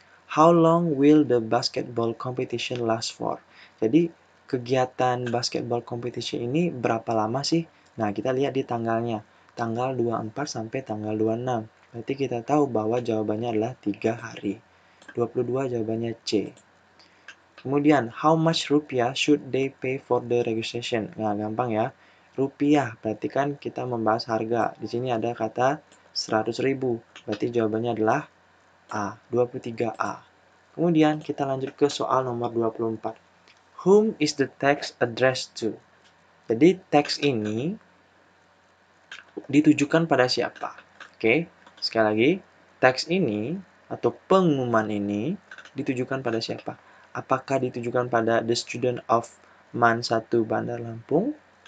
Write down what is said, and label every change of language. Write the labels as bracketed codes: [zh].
[en] How long will the basketball competition last for? [id] Jadi, kegiatan basketball competition ini berapa lama sih? Nah, kita lihat di tanggalnya. Tanggal 24 sampai tanggal 26. Berarti kita tahu bahwa jawabannya adalah 3 hari. 22 jawabannya C. [en] Kemudian, how much rupiah should they pay for the registration? [id] Nah, gampang ya. Rupiah, berarti kan kita membahas harga. Di sini ada kata 100.000. Berarti jawabannya adalah A, 23A. Kemudian kita lanjut ke soal nomor 24. [en] Whom is the text addressed to? [id] Jadi teks ini ditujukan pada siapa? Oke, sekali lagi, teks ini atau pengumuman ini ditujukan pada siapa? Apakah ditujukan pada [en] the student of MAN 1 Bandar Lampung?